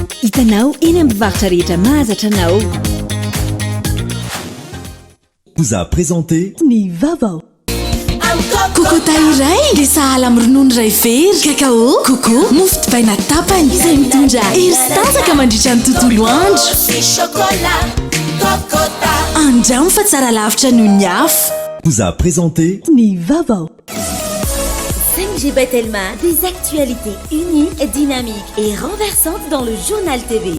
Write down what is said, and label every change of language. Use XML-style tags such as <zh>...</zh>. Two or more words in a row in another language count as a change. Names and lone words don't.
<mg>hitanao eny amin'ny mpivarotra rehetra mahazatra anao.</mg> <fr>Vous a présenté</fr> <mg>Ny Vaovao. Kokota iray dia sahala amin'ny ronono iray very, kakao, koko, mofo dipaina tapany izay mitondra hery sy tasaka mandritra ny tontolo andro. Andramo fa tsara lavitra noho ny afo.</mg> <fr>Vous a présenté</fr> <mg>Ny Vaovao.</mg> <fr>5G Batelma, des actualités uniques, dynamiques et renversantes dans le journal TV.</fr>